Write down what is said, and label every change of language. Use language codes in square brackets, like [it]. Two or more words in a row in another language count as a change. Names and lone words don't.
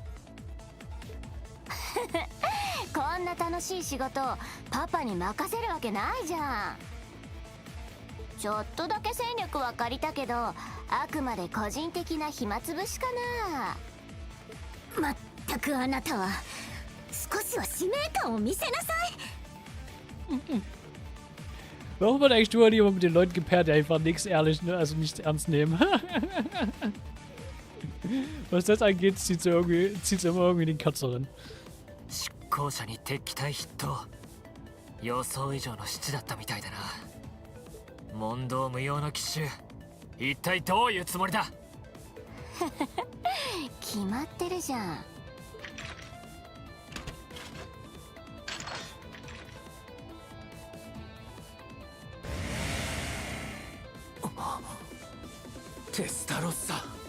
[ja] こんな楽しい仕事パパに任せるわけないじゃん。ちょっとだけ戦力は借りたけど、あくまで個人的な暇つぶしかな。まったくあなたは少しは使命感を見せなさい。 [de] Warum wird eigentlich nur jemand mit den Leuten gepaart, die einfach nichts ehrlich, ne? Also nicht ernst nehmen? Was das angeht, zieht's immer irgendwie den Kürzeren. [ja] 執行者に敵対筆頭、予想以上の質だったみたいだな。問答無用の奇襲、一体どういうつもりだ。決まってるじゃん。テスタロッサ。